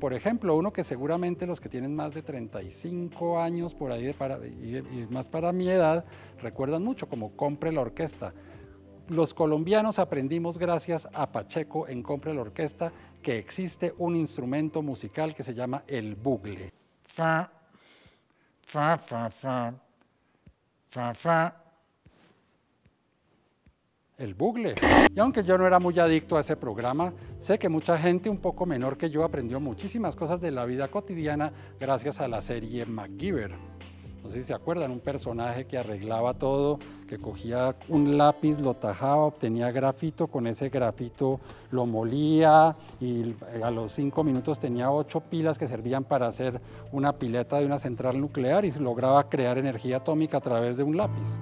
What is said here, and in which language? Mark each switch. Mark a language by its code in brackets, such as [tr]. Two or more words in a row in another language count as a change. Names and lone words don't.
[es] Por ejemplo, uno que seguramente los que tienen más de 35 años por ahí y más para mi edad recuerdan mucho, como Compre la Orquesta. Los colombianos aprendimos gracias a Pacheco en Compre la Orquesta que existe un instrumento musical que se llama el bugle. Fa, fa, fa, fa, fa, fa. El bugle. Y aunque yo no era muy adicto a ese programa, sé que mucha gente un poco menor que yo aprendió muchísimas cosas de la vida cotidiana gracias a la serie MacGyver. No sé si se acuerdan, un personaje que arreglaba todo, que cogía un lápiz, lo tajaba, obtenía grafito, con ese grafito lo molía y a los 5 minutos tenía 8 pilas que servían para hacer una pileta de una central nuclear y lograba crear energía atómica a través de un lápiz.